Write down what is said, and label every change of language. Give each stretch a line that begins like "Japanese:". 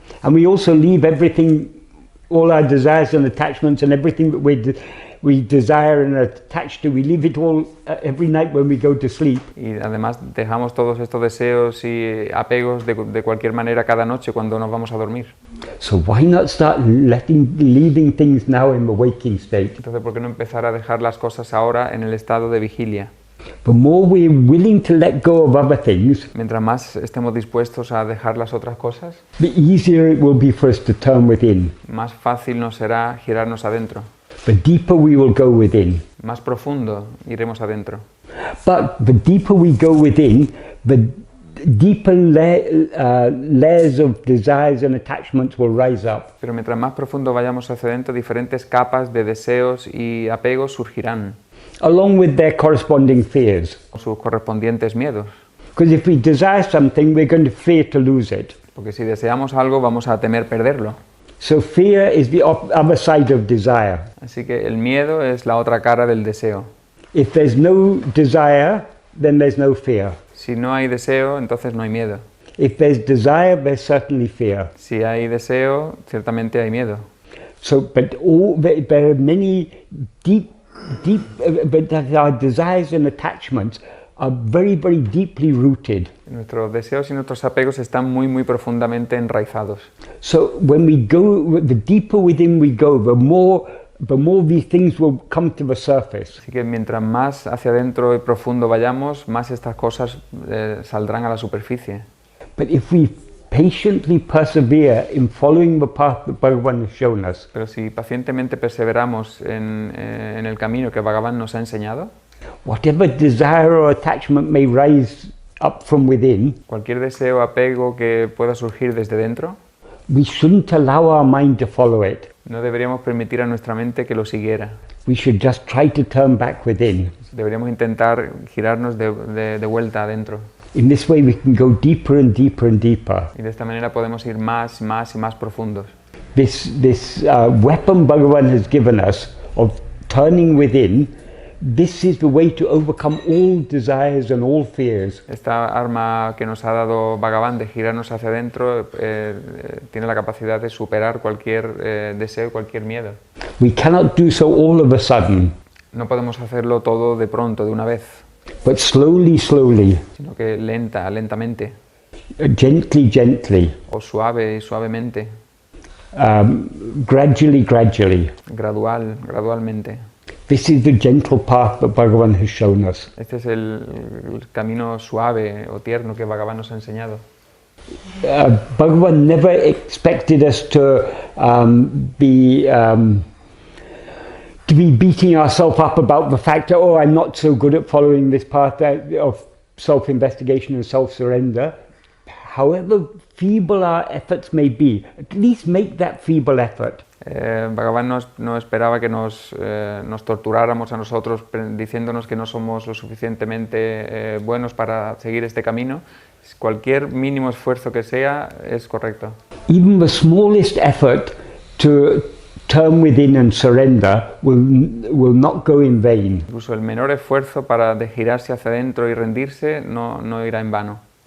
English: And we also leave everything, all our desires and attachments and everything that we desire and are attached to, we leave it all every night when we go to sleep.
Spanish: Y además dejamos todos estos deseos y apegos de cualquier manera cada noche cuando nos vamos a dormir.
English: So why not start leaving things now in the waking state?
Spanish: Entonces, ¿por qué no empezar a dejar las cosas ahora en el estado de vigilia?
English: The more we're willing to let go of other things,
Spanish: Mientras más estemos dispuestos a dejar las otras cosas,
English: the easier it will be for us to turn within.
Spanish: más fácil nos será girarnos adentro.
English: The deeper we will go within.
Spanish: Más profundo iremos adentro.
English: But the deeper we go within, the deeper layers of desires and attachments will rise up.
Spanish: Pero mientras más profundo vayamos hacia adentro, diferentes capas de deseos y apegos surgirán,
English: Along with their corresponding fears.
Spanish: con sus correspondientes miedos.
English: Because if we desire something, we're going to fear to lose it.
Spanish: Porque si deseamos algo, vamos a temer perderlo.
English: So fear is the other side of desire.
Spanish: Así que el miedo es la otra cara del deseo.
English: If there's no desire, then there's no fear.
Spanish: Si no hay deseo, entonces no hay miedo.
English: If there's desire, there's certainly fear.
Spanish: Si hay deseo, ciertamente hay miedo.
English: So, but there are many but our desires and attachments are very, very deeply rooted.
Spanish: Nuestros deseos y nuestros apegos están muy, muy profundamente enraizados.
English: So when we go, the deeper within we go, the more these things will come to the surface.
Spanish: Así que mientras más hacia adentro y profundo vayamos, más estas cosas saldrán a la superficie.
English: But if we patiently persevere in following the path that Bhagavan has shown us,
Spanish: Pero si pacientemente perseveramos en el camino que Bhagavan nos ha enseñado,
English: whatever desire or attachment may rise up from within,
Spanish: cualquier deseo o apego que pueda surgir desde dentro,
English: we shouldn't allow our mind to follow it.
Spanish: no deberíamos permitir a nuestra mente que lo siguiera.
English: We should just try to turn back within.
Spanish: Deberíamos intentar girarnos de vuelta adentro.
English: In this way we can go deeper and deeper and deeper.
Spanish: Y de esta manera podemos ir más y más profundos.
English: This weapon Bhagavan has given us of turning within, this is the way to overcome all desires and all fears.
Spanish: Esta arma que nos ha dado Bhagavan de girarnos hacia adentro tiene la capacidad de superar cualquier deseo, cualquier miedo.
English: We cannot do so all of a sudden,
Spanish: No podemos hacerlo todo de pronto, de una vez,
English: but slowly,
Spanish: sino que lentamente,
English: gently,
Spanish: o suavemente,
English: gradually.
Spanish: gradualmente.
English: This is the gentle path that Bhagavan has shown us.
Spanish: Este es el camino suave o tierno que Bhagavan nos ha enseñado.
English: Bhagavan never expected us to be beating ourselves up about the fact that, oh, I'm not so good at following this path of self-investigation and self-surrender. however feeble our efforts may be, at least make that feeble effort.
Spanish: Bhagavan no esperaba que nos torturáramos a nosotros diciéndonos que no somos lo suficientemente buenos para seguir este camino. Cualquier mínimo esfuerzo que sea es correcto.
English: Even the smallest effort to turn within and surrender will not go in vain.
Spanish: Incluso el menor esfuerzo para girarse hacia adentro y rendirse no irá en vano.